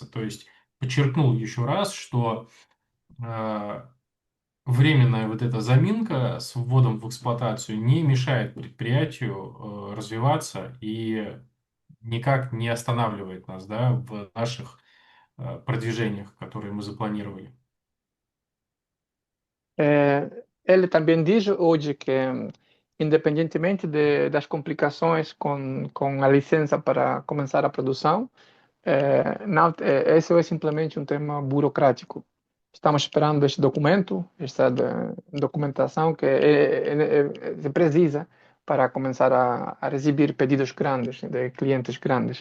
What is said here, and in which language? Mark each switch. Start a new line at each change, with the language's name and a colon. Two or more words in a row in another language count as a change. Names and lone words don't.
Russian: То есть подчеркнул еще раз, что временная вот эта заминка с вводом в эксплуатацию не мешает предприятию развиваться и никак не останавливает нас, да, в наших продвижениях, которые мы запланировали.
Portuguese: Ele também diz hoje que, independentemente das complicações com a licença para começar a produção, não, esse é simplesmente um tema burocrático. Estamos esperando este documento, esta documentação que se precisa para começar a receber pedidos grandes, de clientes grandes.